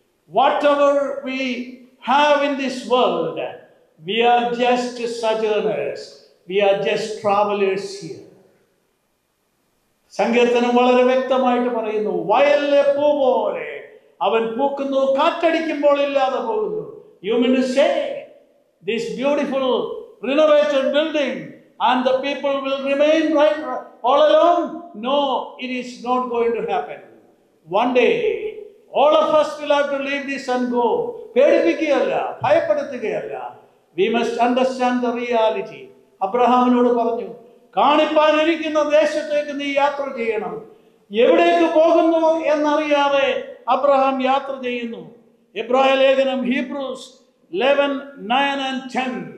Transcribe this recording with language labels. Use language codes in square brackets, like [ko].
[en] Whatever we have in this world, we are just sojourners. We are just travelers here. [ml] സങ്കീർത്തനം വളരെ വ്യക്തമായിട്ട് പറയുന്നു, വയലിലെ പൂ പോലെ അവൻ പൂക്കുന്നു, കാറ്റടിക്കുമ്പോൾ ഇല്ലാതെ പോകുന്നു. [en] You mean to say this beautiful renovated building and the people will remain right all alone? No, it is not going to happen. One day all of us will have to leave this and go. [ml] പേടിപ്പിക്കുകയല്ല, ഭയപ്പെടുത്തുകയല്ല. [en] We must understand the reality. [ml] അബ്രഹാമിനോട് പറഞ്ഞു, കാണിപ്പാനിരിക്കുന്ന ദേശത്തേക്ക് നീ യാത്ര ചെയ്യണം. എവിടേക്ക് പോകുന്നു എന്നറിയാതെ Abraham യാത്ര ചെയ്യുന്നു. എബ്രായ ലേഖനം ഹീബ്രൂസ് 11:9-10.